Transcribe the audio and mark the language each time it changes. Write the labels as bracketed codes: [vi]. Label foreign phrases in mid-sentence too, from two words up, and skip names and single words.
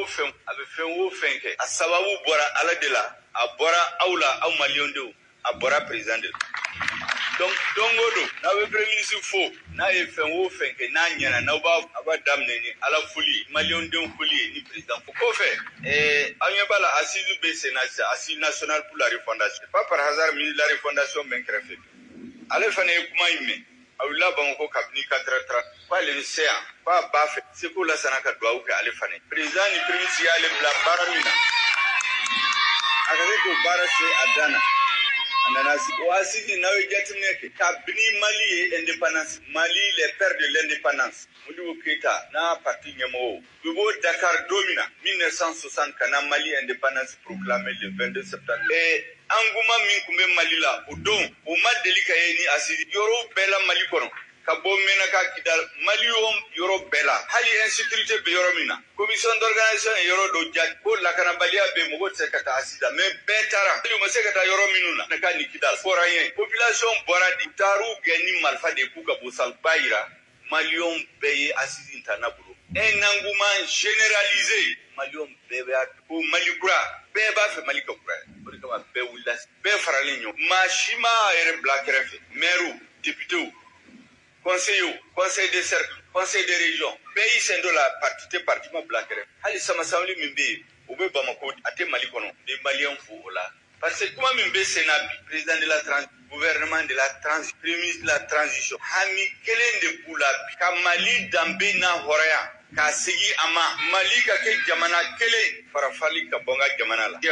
[bm] fɛn a bɛ fɛn o fɛn kɛ a sababu bɔra Ala de la a bɔra aw la aw maliyɛndenw a bɔra [fr] président de la [bm] donc don o don n'a bɛ [fr] premier ministre [bm] fo n'a ye fɛn o fɛn kɛ n'a ɲɛna n'aw b'a daminɛ ni Ala foli ye maliyɛndenw foli ye ni président fo kɔfɛ aw ɲɛ b'a la assise bɛ sen na sisan [fr] assise nationale pour la refondation pas par hasard ministre de la refondation [bm] bɛ n kɛrɛfɛ ale fana ye kuma in mɛn a wulila Bamakɔ kabini 4h30 k'ale bɛ se yan k'a b'a fɛ Seko Lansana ka duwawu kɛ ale fana ye président ni premier ministre y'ale bila baara min na a ka se k'o baara se a dan na a nana sigi o assise n'aw ye jateminɛ kɛ kabini Mali ye indépendance Mali [fr] les pères de l'indépendance [bm] Modibo Keïta n'a parti ɲɛmɔgɔw u b'o Dakar don min na 1960 ka na Mali [fr] indépendance proclamé le 22 septembre engouement [bm] min tun bɛ Mali la o don o ma deli ka ye ni assise yɔrɔw bɛɛ la Mali kɔnɔ ka bɔ Menaka Kidal Mali yɔrɔ bɛɛ la hali insécurité bɛ yɔrɔ min na [fr] commission d'organisation [bm] ye yɔrɔ dɔ jaabi ko lakanabaliya bɛ mɔgɔ tɛ se ka taa assise la mais bɛɛ taara u ma se ka taa yɔrɔ minnu na Menaka ni Kidal fɔra n ye population bɔra de taar'u gɛn ni marifa de k'u ka bosaliba yira maliyɛnw bɛɛ ye assise in ta n'a bolo [fr] un engouement généralisé [bm] maliyɛnw bɛɛ b'a ko Mali kura bɛɛ b'a fɛ Mali ka kura o de kama bɛɛ wulila bɛɛ faralen ɲɔgɔn maa si ma yɛrɛ bila kɛrɛfɛ [fr] maires députés conseillers conseil des cercles conseil des régions [bm] bɛɛ y'i sen dɔ la parti ma bila kɛrɛfɛ hali samasamuli min bɛ yen o bɛ Bamako a tɛ Mali kɔnɔ ni maliyɛnw fo o la parce que kuma min bɛ sen na bi [fr] président de la transition gouvernement de la transition premier ministre de la transition [bm] hami kelen de b'u la bi ka Mali danbe n'a hɔrɔnya k'a segin a ma Mali ka kɛ jamana kelen farafali ka bɔ n ka jamana la